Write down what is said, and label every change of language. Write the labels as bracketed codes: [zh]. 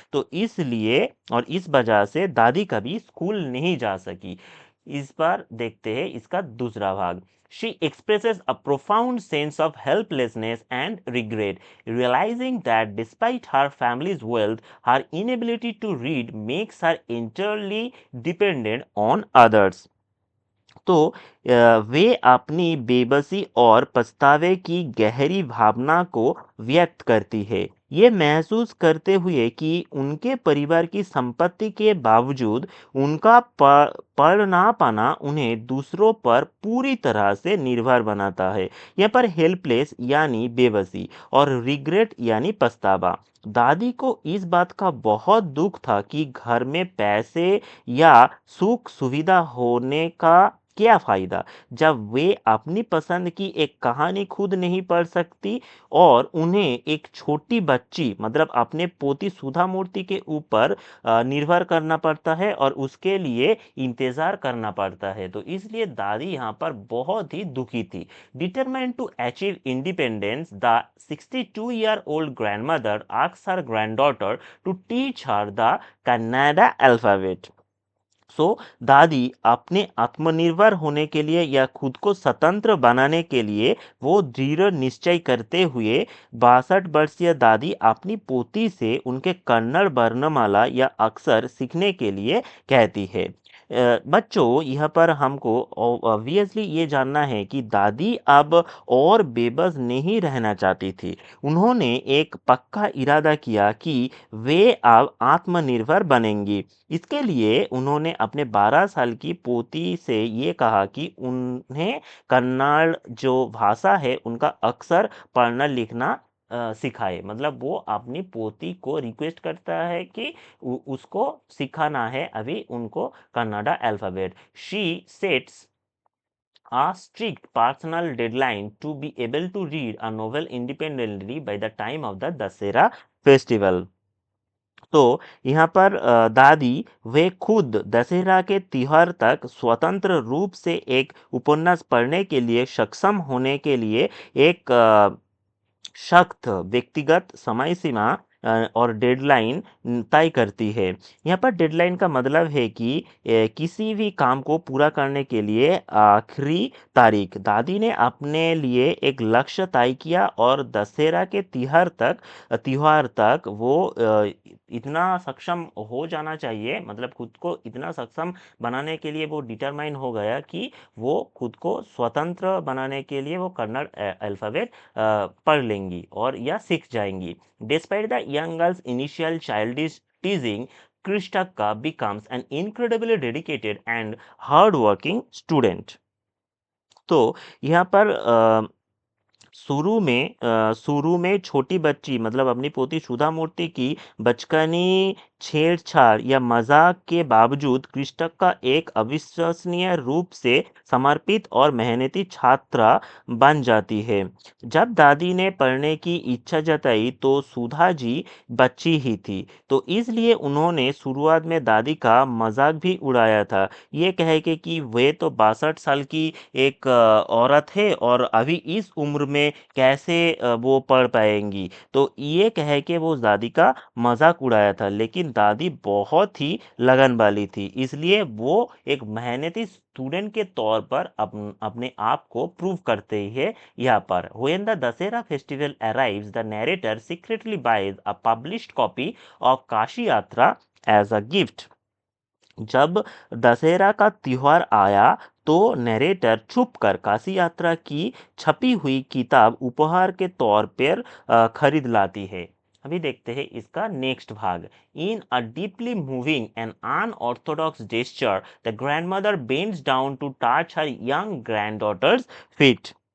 [hi] तो इसलिए और इस वजह से दादी कभी स्कूल नहीं जा सकी। इस बार देखते हैं इसका दूसरा भाग। [en] She expresses a profound sense of helplessness and regret, realizing that despite her family's wealth, her inability to read makes her entirely dependent on others. [hi] तो वे अपनी बेबसी और पछतावे की गहरी भावना को व्यक्त करती है, ये महसूस करते हुए कि उनके परिवार की संपत्ति के बावजूद उनका पढ़ ना पाना उन्हें दूसरों पर पूरी तरह से निर्भर बनाता है। यहाँ पर हेल्पलेस यानी बेबसी और रिग्रेट यानी पछतावा। दादी को इस बात का बहुत दुख था कि घर में पैसे या सुख सुविधा होने का क्या फायदा, जब वे अपनी पसंद की एक कहानी खुद नहीं पढ़ सकती और उन्हें एक छोटी बच्ची मतलब अपने पोती सुधा मूर्ति के ऊपर निर्भर करना पड़ता है और उसके लिए इंतजार करना पड़ता है। तो इसलिए दादी यहाँ पर बहुत ही दुखी थी। [en] Determined to achieve independence, the 62-year-old grandmother asks her granddaughter to teach her the Kannada alphabet. [hi] सो दादी अपने आत्मनिर्भर होने के लिए या खुद को स्वतंत्र बनाने के लिए वो दृढ़ निश्चय करते हुए 62 वर्षीय दादी अपनी पोती से उनके कन्नड़ वर्णमाला या अक्षर सीखने के लिए कहती है। बच्चों, यहाँ पर हमको ऑब्वियसली ये जानना है कि दादी अब और बेबस नहीं रहना चाहती थी। उन्होंने एक पक्का इरादा किया कि वे अब आत्मनिर्भर बनेंगी। इसके लिए उन्होंने अपने 12 साल की पोती से ये कहा कि उन्हें कन्नड़ जो भाषा है उनका अक्षर पढ़ना लिखना सिखाए। मतलब वो अपनी पोती को रिक्वेस्ट करता है कि उसको सिखाना है अभी उनको Kannada alphabet. [en] She sets a strict personal deadline to be able to read a novel independently by the time of the Dasera festival। [hi] तो यहाँ पर दादी वे खुद दशहरा के त्योहार तक स्वतंत्र रूप से एक उपन्यास पढ़ने के लिए सक्षम होने के लिए एक सख्त व्यक्तिगत समय सीमा और डेडलाइन तय करती है। यहाँ पर डेडलाइन का मतलब है कि किसी भी काम को पूरा करने के लिए आखिरी तारीख दादी ने अपने लिए एक लक्ष्य तय किया और दशहरा के त्योहार तक वो इतना सक्षम हो जाना चाहिए। मतलब खुद को इतना सक्षम बनाने के लिए वो डिटरमाइन हो गया कि वो खुद को स्वतंत्र बनाने के लिए वो कन्नड़ अल्फाबेट पढ़ लेंगी और या सीख जाएंगी। [en] Despite the young girls initial childish teasing, Krishtaka becomes an incredibly dedicated and hardworking student। [hi] तो यहाँ पर शुरू में छोटी बच्ची मतलब अपनी पोती सुधा मूर्ति की बचकानी छेड़छाड़ या मजाक के बावजूद कृष्टक का एक अविश्वसनीय रूप से समर्पित और मेहनती छात्रा बन जाती है। जब दादी ने पढ़ने की इच्छा जताई तो सुधा जी बच्ची ही थी, तो इसलिए उन्होंने शुरुआत में दादी का मजाक भी उड़ाया था, ये कह के कि वे तो 62 साल की एक औरत है और अभी इस उम्र में कैसे वो पढ़ पाएंगी। तो ये कह के वो दादी का मजाक उड़ाया था, लेकिन दादी बहुत ही लगन वाली थी, इसलिए वो एक मेहनती स्टूडेंट के तौर पर अपने आप को प्रूव करते हैं यहाँ पर। [en] When the Dasera festival arrives, the narrator secretly buys a published copy of Kashi Yatra as a gift। [hi] जब दशहरा का त्योहार आया तो नरेटर छुपकर काशी यात्रा की छपी हुई किताब उपहार के तौर पर खरीद लाती है। अभी देखते हैं इसका नेक्स्ट भाग। [en] In a deeply moving and unorthodox gesture the grandmother bends down to touch her young granddaughter's feet.